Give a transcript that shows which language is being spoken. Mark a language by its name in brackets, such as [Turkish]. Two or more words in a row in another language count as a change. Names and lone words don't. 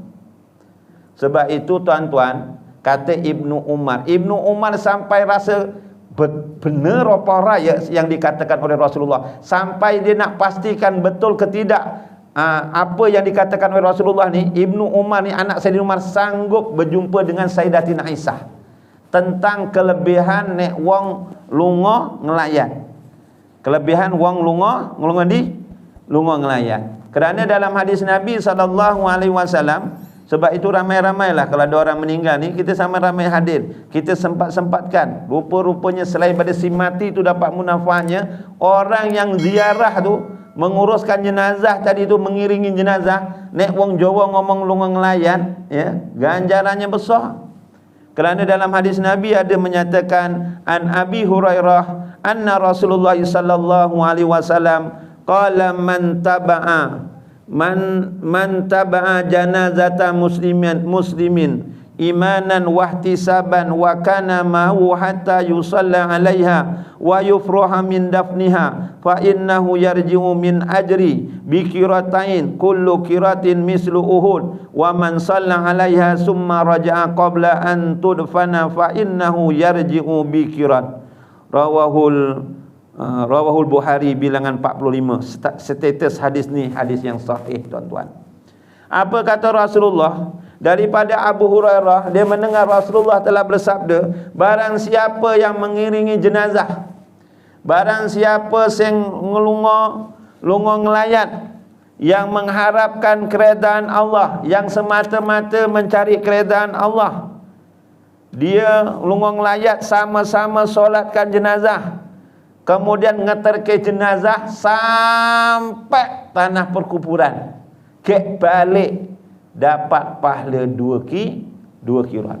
[Malay] Sebab itu tuan-tuan, kata Ibnu Umar sampai rasa benar apa yang dikatakan oleh Rasulullah, sampai dia nak pastikan betul ke tidak apa yang dikatakan oleh Rasulullah ni. Ibnu Umar ni, anak Sayyidina Umar, sanggup berjumpa dengan Sayyidatina Aisyah tentang kelebihan [Javanese] nek wong lunga ngelayan. Kelebihan wong lunga ngelayan. [Malay] Kerana dalam hadis Nabi SAW, sebab itu ramai-ramailah kalau ada orang meninggal ni, kita sama ramai hadir, kita sempat-sempatkan. Rupa-rupanya selain pada si mati tu dapat munafaatnya, orang yang ziarah tu, menguruskan jenazah tadi tu, mengiringi jenazah, [Javanese] nek wong Jawa ngomong lunga ngelayan, ya, [Malay] ganjarannya besar. Kerana dalam hadis Nabi ada menyatakan, [Arabic] عن أبي هريرة أن رسول الله صلى الله عليه وسلم قال من تبع جنازة مسلم إيمانا واحتسابا وكان معه حتى يصلى عليها ويفرغ من دفنها فإنه يرجع من الأجر بقيراطين كل قيراط مثل أحد ومن صلى عليها ثم رجع قبل أن تدفن فإنه يرجع بقيراط. رواه البخاري [Malay] bilangan 45. Status hadis ni hadis yang sahih, tuan-tuan. Apa kata Rasulullah? Daripada Abu Hurairah, dia mendengar Rasulullah telah bersabda, barang siapa yang mengiringi jenazah, barang siapa yang [Javanese] lunga ngelayat, [Malay] yang mengharapkan keredaan Allah, yang semata-mata mencari keredaan Allah, dia [Javanese] lunga ngelayat, [Malay] sama-sama solatkan jenazah, kemudian ngeterke jenazah sampai tanah perkuburan, kek balik, dapat pahala 2 kirat.